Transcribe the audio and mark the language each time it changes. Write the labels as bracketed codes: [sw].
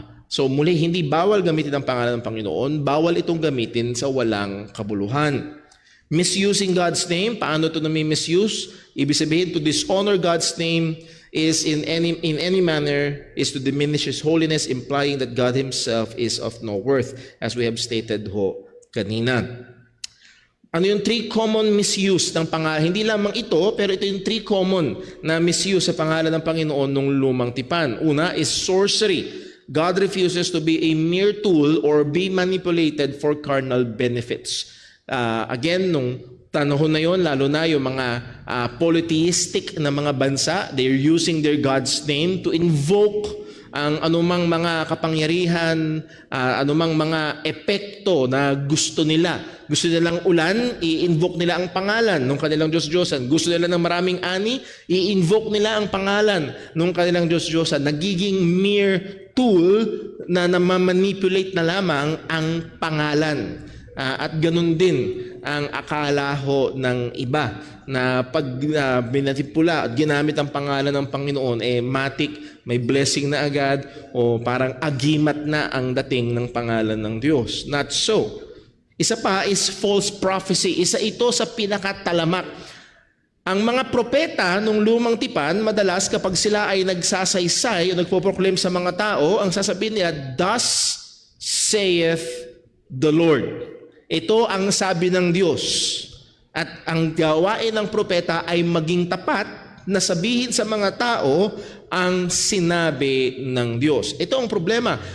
[tl] So muli, hindi bawal gamitin ang pangalan ng Panginoon, bawal itong gamitin sa walang kabuluhan. Misusing God's name, paano ito nami-misuse? Ibig sabihin, [en] to dishonor God's name is in any manner is to diminish His holiness, implying that God Himself is of no worth, as we have stated kanina. [tl] Ano yung 3 common misuse ng pangalan? Hindi lamang ito, pero ito yung 3 common na misuse sa pangalan ng Panginoon nung Lumang Tipan. Una is sorcery. [en] God refuses to be a mere tool or be manipulated for carnal benefits. [tl] Again, nung panahon na yon, lalo na yung mga polytheistic na mga bansa, [en] they're using their God's name to invoke [tl] ang anumang mga kapangyarihan, anumang mga epekto na gusto nila. Gusto nilang ulan, i-invoke nila ang pangalan ng kanilang Diyos-Diyosan. Gusto nila ng maraming ani, i-invoke nila ang pangalan ng kanilang Diyos-Diyosan. Nagiging mere tool na namamanipulate na lamang ang pangalan. At ganun din ang akala ho ng iba na pag binatipula at ginamit ang pangalan ng Panginoon, matik, may blessing na agad, o parang agimat na ang dating ng pangalan ng Diyos. [en] Not so. [tl] Isa pa is false prophecy. Isa ito sa pinakatalamak. Ang mga propeta nung lumang tipan, madalas kapag sila ay nagsasaysay o nagpo-proclaim sa mga tao, ang sasabihin nila, [en] "Thus saith the Lord." [tl] Ito ang sabi ng Diyos. At ang gawain ng propeta ay maging tapat na sabihin sa mga tao ang sinabi ng Diyos. Ito ang problema.